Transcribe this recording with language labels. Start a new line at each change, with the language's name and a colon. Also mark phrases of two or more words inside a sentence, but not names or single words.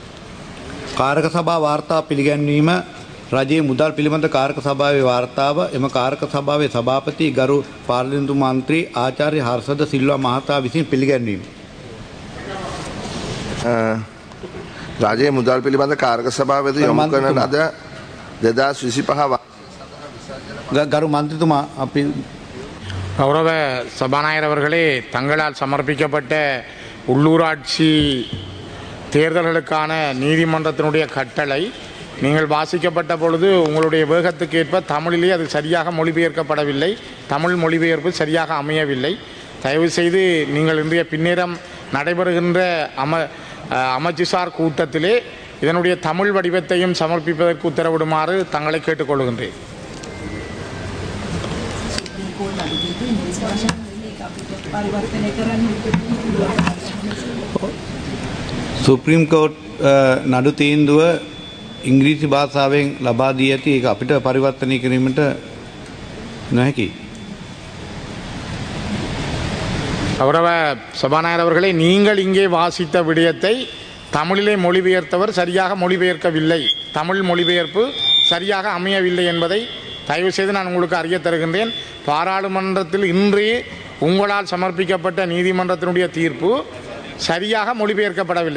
Sinhala: කාරක සභා වාර්තා පිළිගැන්වීම රජයේ මුදල් පිළිබඳ කාරක සභාවේ වාර්තාව එම කාරක සභාවේ සභාපති ගරු පාර්ලිමේන්තු මන්ත්‍රී ආචාර්ය හර්ෂද සිල්වා මහතා විසින් පිළිගැන්වීම. රජයේ මුදල් පිළිබඳ කාරක සභාවේදී යොමු කරන ලද 2025 ගරු මන්ත්‍රීතුමා අපි
Tamil: கௌரவ சபாநாயகர் அவர்களே, தங்களால் சமர்ப்பிக்கப்பட்ட உள்ளூராட்சி தேர்தல்களுக்கான நீதிமன்றத்தினுடைய கட்டளை நீங்கள் வாசிக்கப்பட்ட பொழுது உங்களுடைய வேகத்துக்கேற்ப தமிழிலே அது சரியாக மொழிபெயர்க்கப்படவில்லை. தமிழ் மொழிபெயர்ப்பு சரியாக அமையவில்லை. தயவு செய்து நீங்கள் இன்றைய பின்னேரம் நடைபெறுகின்ற அமைச்சுசார் கூட்டத்திலே இதனுடைய தமிழ் வடிவத்தையும் சமர்ப்பிப்பதற்கு உத்தரவிடுமாறு தங்களை கேட்டுக்கொள்கின்றேன்.
English: Supreme Court
Sinhala: නඩු තීන්දුව ඉංග්‍රීසි භාෂාවෙන් ලබා දී ඇති ඒක අපිට පරිවර්තනය කිරීමට නොහැකි.
Tamil: கௌரவ சபாநாயகர் அவர்களே, நீங்கள் இங்கே வாசித்த விடயத்தை தமிழிலே மொழிபெயர்த்தவர் சரியாக மொழிபெயர்க்கவில்லை. தமிழ் மொழிபெயர்ப்பு சரியாக அமையவில்லை என்பதை தயவு செய்து நான் உங்களுக்கு அறிய தருகின்றேன். பாராளுமன்றத்தில் இன்றே உங்களால் சமர்ப்பிக்கப்பட்ட நீதிமன்றத்தினுடைய தீர்ப்பு சரியாக மொழிபெயர்க்கப்படவில்லை.